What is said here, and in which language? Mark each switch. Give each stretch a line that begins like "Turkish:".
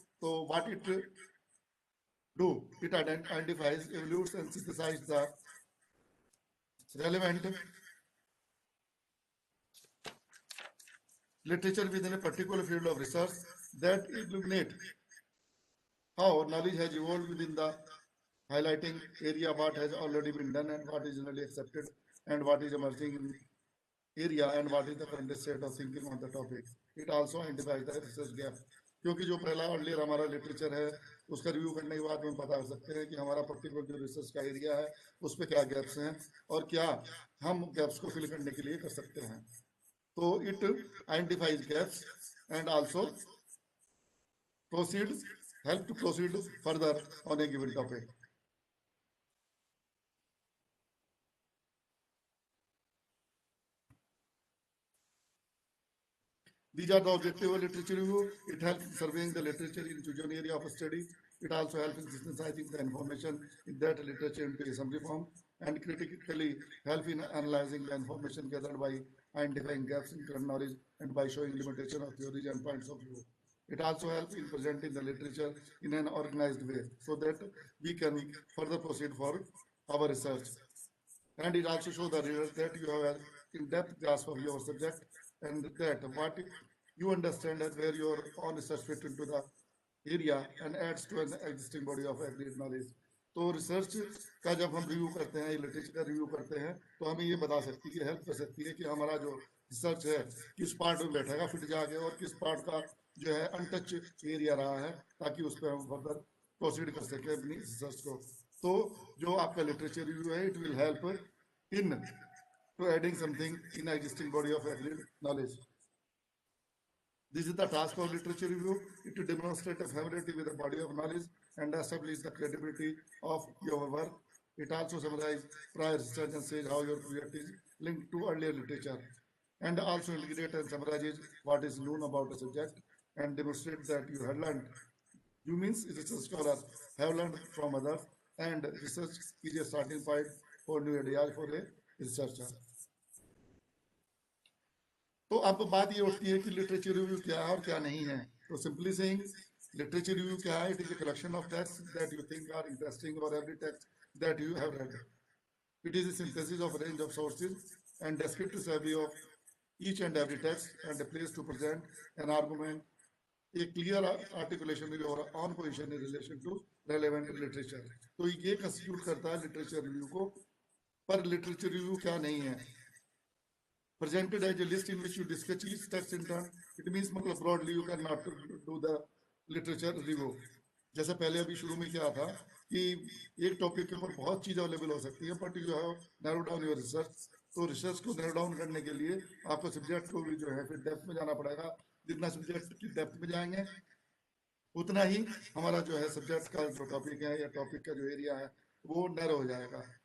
English: So what it do? It identifies, evaluates, and synthesizes the relevant literature within a particular field of research that illuminate how knowledge has evolved within the highlighting area, what has already been done and what is generally accepted, and what is emerging in area, and what is the current state of thinking on the topic. It also identifies the research gap.
Hindi: क्योंकि जो पहला earlier हमारा literature है उसका review करने के बाद हम बता सकते हैं कि हमारा पर्टिकुलर जो रिसर्च का एरिया है उस पर क्या गैप्स हैं और क्या हम गैप्स को फिल करने के लिए कर सकते हैं.
English: तो it identifies gaps and also proceed, help to proceed further on a given topic. These are the objective of literature review. It helps in surveying the literature in chosen area of study. It also helps in synthesizing the information in that literature into a summary form, and critically help in analyzing the information gathered by identifying gaps in current knowledge and by showing limitation of theories and points of view. It also helps in presenting the literature in an organized way so that we can further proceed for our research. And it also shows the reader that you have an in-depth grasp of your subject and that what you understand and where your own research fit into the area and adds to an existing body of agreed knowledge.
Hindi: तो research का जब हम review करते हैं, literature का review करते हैं, तो हमें ये बता सकती है, हेल्प कर सकती है कि हमारा जो रिसर्च है किस पार्ट में बैठेगा फिट जाके और किस पार्ट का जो है अनटच एरिया रहा है, ताकि उस पर हम फर्दर प्रोसीड कर सकें अपनी रिसर्च को. तो जो आपका लिटरेचर रिव्यू है,
English: It will help in to adding something in existing body of agreed knowledge. This is the task of literature review. It to demonstrate a familiarity with the body of knowledge and establish the credibility of your work. It also summarizes prior research and says how your project is linked to earlier literature, and also integrates and summarizes what is known about the subject and demonstrates that you have learned. You means research scholars have learned from others, and research is a starting point for new ideas for a researcher.
Hindi: तो अब बात ये उठती है कि literature review क्या है और क्या नहीं है. तो
English: simply saying,
Hindi: लिटरेचर रिव्यू क्या है?
English: It is a collection of text that you think are interesting और every text that you have read. It is a synthesis of a range of sources and descriptive survey of each and every text and a place to present an argument, a clear articulation of your own position in relation to relevant literature.
Hindi: तो ये constitute करता है literature review को. पर literature review क्या नहीं है?
English: Presented as a list in which you discuss each text in turn. It means मतलब broadly you cannot do the literature review.
Hindi: जैसे पहले अभी शुरू में क्या था कि एक टॉपिक के ऊपर बहुत चीज़ अवेलेबल हो सकती है,
English: But you have narrow down your research.
Hindi: तो रिसर्च को नैरो डाउन करने के लिए आपको सब्जेक्ट को भी जो है फिर डेप्थ में जाना पड़ेगा. जितना सब्जेक्ट की डेप्थ में जाएंगे उतना ही हमारा जो है सब्जेक्ट का जो टॉपिक है या टॉपिक का जो एरिया है वो नैरो हो जाएगा.